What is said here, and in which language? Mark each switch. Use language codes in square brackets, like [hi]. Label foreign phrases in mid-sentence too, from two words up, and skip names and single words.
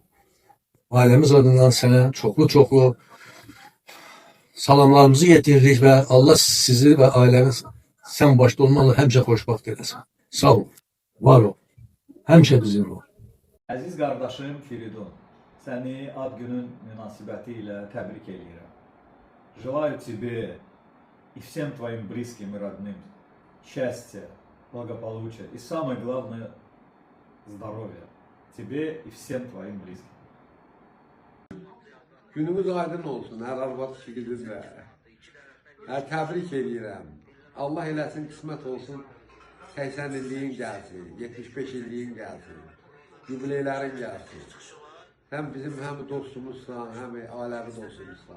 [az] Ailəmiz adından sənə çoxlu salamlarımızı yetiririk və Allah sizi və ailəniz sən başda olmalı həmişə xoşbəxt eləsin. Sağ ol, var ol, həmişə bizim ol. Əziz qardaşım Firidun, səni ad günün münasibəti ilə təbrik edirəm. [ru] Желаю тебе и всем твоим близким и родным счастья, благополучия и самое главное здоровья тебе и всем твоим близким. [az] Günümüz aydın olsun, hər arvad şigirinizlə. Təbrik edirəm. Allah eləsin, qismət olsun, 80 illiyin gəlsin, 75 illiyin gəlsin, yubileylərin gəlsin. Həm bizim həm dostumuzsan, həm ailəvi dostumuzsan.